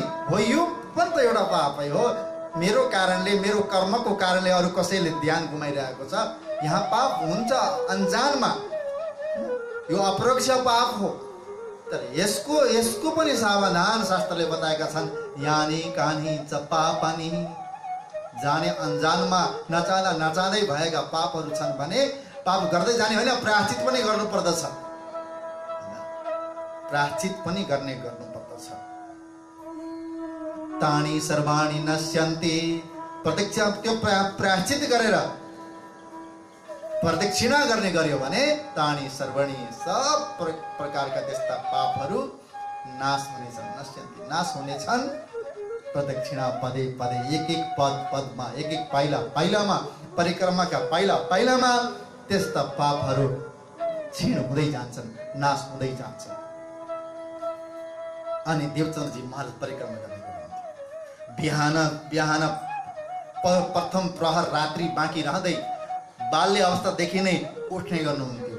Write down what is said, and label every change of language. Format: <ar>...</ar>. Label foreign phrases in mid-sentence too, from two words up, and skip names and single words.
<ne>हो, यो पनि त एउटा पापै हो। मेरो कारणले, मेरो कर्मको कारणले अरू कसैले ध्यान गुमाइरहेको छ, यहाँ पाप हुन्छ अनजानमा। यो अप्रोक्ष पाप हो। तर यसको पनि सावधान शास्त्रले बताएका छन्।</ne> <sa>यानी कानी च पापानि,</sa> <ne>जाने अनजानमा नचाहँदा नचाहँदै भएका पापहरू छन् भने पाप गर्दै जाने होइन, प्रायश्चित पनि गर्नु पर्दछ। प्रायश्चित पनि गर्नुपर्दछ।</ne> <sa>तानि सर्वाणि नश्यन्ति,</sa> <ne>प्रत्यक्ष त्यो प्रायश्चित गरेर प्रदक्षिणा गर्ने गर्यो भने</ne> <sa>तानि सर्वाणि,</sa> <ne>सब प्रकारका त्यस्ता पापहरू नाश हुनेछन्। नश्यन्ति, नाश हुनेछन्।</ne> <sa>प्रदक्षिणा पदे पदे,</sa> <ne>एक एक पदमा, एक एक पाइला पाइलामा, परिक्रमाका पाइला पाइलामा त्यस्ता पापहरू क्षीण हुँदै जान्छन्, नाश हुँदै जान्छन्। अनि देवचन्द्रजी महाराज परिक्रमा गर्ने बिहान प्रथम प्रहर रात्रि बाँकी रहँदै बाल्य अवस्थादेखि नै उठ्ने गर्नुहुन्थ्यो।</ne>